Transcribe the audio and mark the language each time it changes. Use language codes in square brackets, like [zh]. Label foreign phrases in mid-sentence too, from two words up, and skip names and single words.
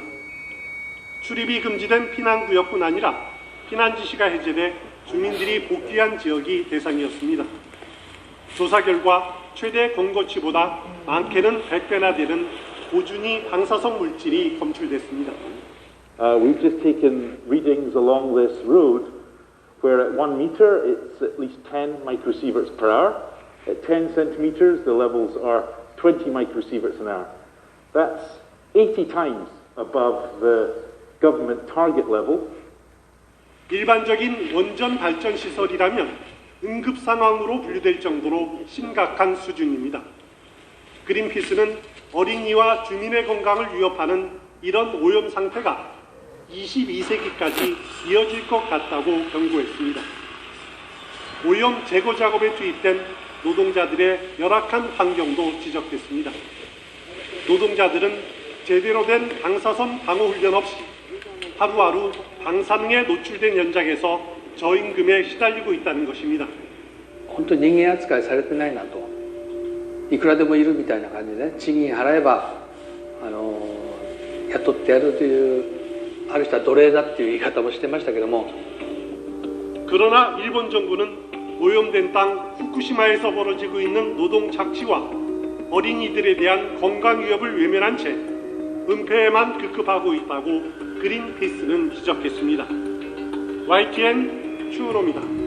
[ko] 출입이 금지된 피난구역뿐 아니라 피난 지시가 해제돼 주민들이 복귀한 지역이 대상이었습니다. 조사 결과 최대 권고치보다 많게는 100배나 되는 고준위 방사성 물질이 검출됐습니다. [en] We've just taken readings along this road where at 1 meter it's at least 10 microsieverts per hour. At 10 centimeters the levels are 20 microsieverts an hour. That's 80 times above the government target level. [ko] 일반적인 원전 발전 시설이라면 응급 상황으로 분류될 정도로 심각한 수준입니다. 그린피스는 어린이와 주민의 건강을 위협하는 이런 오염 상태가 22세기까지 이어질 것 같다고 경고했습니다. 오염 제거 작업에 투입된 노동자들의 열악한 환경도 지적됐습니다. 노동자들은 제대로 된 방사선 방호 훈련 없이 하루하루 방사능에 노출된 현장에서 저임금에 시달리고 있다는 것입니다. [ja] 本当に人間扱いされてないなと、いくらでもいるみたいな感じでね、賃金払えば雇ってやるという、ある人は奴隷だっていう言い方もしてましたけども。 [ko] 그러나 일본 정부는 오염된 땅 후쿠시마에서 벌어지고 있는 노동 착취와 어린이들에 대한 건강 위협을 외면한 채 은폐에만 급급하고 있다고 그린피스는 지적했습니다. YTN 추은호입니다.